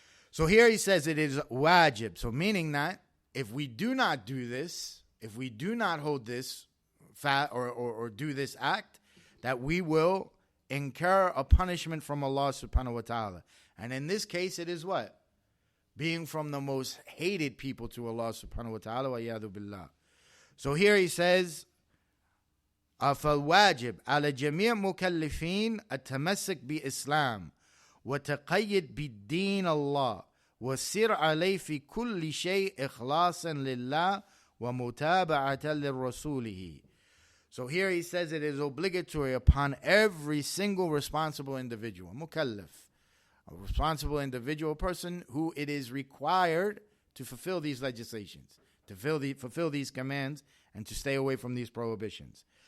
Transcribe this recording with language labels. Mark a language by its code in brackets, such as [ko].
[en] So here he says it is wajib. So meaning that if we do not do this, if we do not hold this or do this act, that we will incur a punishment from Allah subhanahu wa ta'ala. And in this case, it is what? Being from the most hated people to Allah subhanahu wa ta'ala, wa yadu billah. So here he says, [ar] فالواجب على جميع مكلفين التمسك بإسلام وتقيد بالدين الله والسير عليه في كل شيء إخلاصا لله ومتابعة لرسوله. [en] So here he says it is obligatory upon every single responsible individual, mukallaf, a responsible individual person who it is required to fulfill these legislations, to fulfill these commands, and to stay away from these prohibitions.